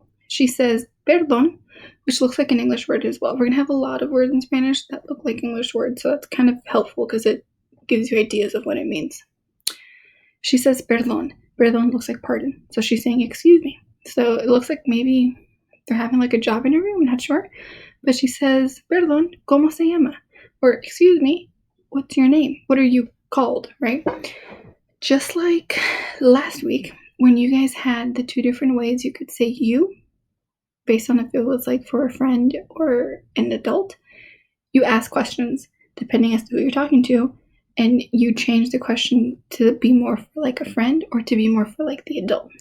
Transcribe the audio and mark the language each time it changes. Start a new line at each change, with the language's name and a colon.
English: She says, perdón, which looks like an English word as well. We're going to have a lot of words in Spanish that look like English words, so that's kind of helpful because it gives you ideas of what it means. She says, perdón. Perdón looks like pardon. So she's saying, excuse me. So it looks like maybe they're having like a job interview. I'm not sure. But she says,
Spanish: perdón, ¿cómo se llama?
English: Or, excuse me, what's your name? What are you called, right? Just like last week, when you guys had the two different ways you could say you, based on if it was like for a friend or an adult, you ask questions depending as to who you're talking to, and you change the question to be more for like a friend or to be more for like the adult.